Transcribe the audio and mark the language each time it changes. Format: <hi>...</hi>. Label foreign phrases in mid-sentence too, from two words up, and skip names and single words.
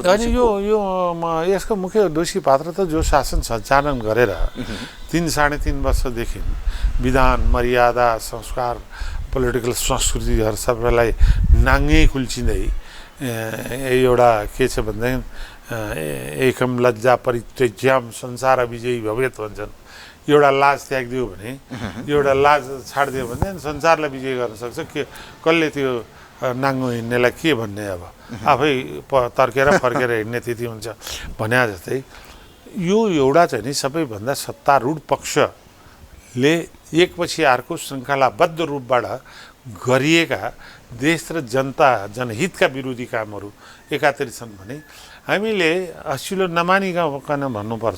<ne>अनि यसको मुख्य दोषी पात्र त जो शासन सञ्चालन गरेर 3-3.5 वर्षदेखि विधान, मर्यादा, संस्कार, पोलिटिकल संस्कृतिहरू सबैलाई नाङ्गै कुल्चिँदै एउटा के छ भनेदेखि</ne> <sa>एकम लज्जा परित्यज्याम संसार विजयी भवेत</sa> <ne>भन्छन्। एउटा लाज त्यागिदियो भने, एउटा लाज छाडिदियो भने संसारलाई विजय गर्न सक्छ। के कसले त्यो नाङ्गो हिँड्नेलाई के भन्ने, अब आफै तर्केर फर्केर हिँड्ने त्यति हुन्छ भने जस्तै यो एउटा चाहिँ नि सबैभन्दा सत्तारूढ पक्षले एकपछि अर्को श्रृङ्खलाबद्ध रूपबाट गरिएका देश र जनता जनहितका विरोधी कामहरू एकातिर छन् भने हामीले हसिलो नमानिकन भन्नुपर्छ।</ne>